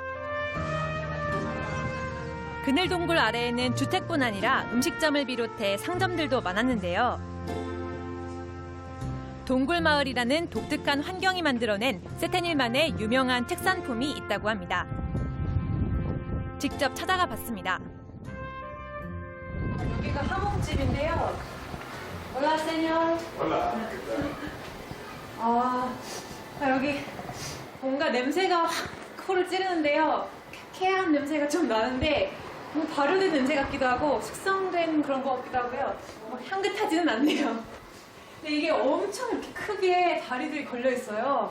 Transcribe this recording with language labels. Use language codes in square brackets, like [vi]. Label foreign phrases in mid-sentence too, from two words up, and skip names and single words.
[ko] 그늘 동굴 아래에는 주택뿐 아니라 음식점을 비롯해 상점들도 많았는데요. 동굴마을이라는 독특한 환경이 만들어낸 세테닐만의 유명한 특산품이 있다고 합니다. 직접 찾아가 봤습니다. 여기가 하몽집인데요. [es] Hola, señor. Hola. [ko] 여기 뭔가 냄새가 확 코를 찌르는데요. 쾌쾌한 냄새가 좀 나는데 뭐 발효된 냄새 같기도 하고 숙성된 그런 것 같기도 하고요. 뭐 향긋하지는 않네요. 근데 이게 엄청 이렇게 크게 다리들이 걸려 있어요.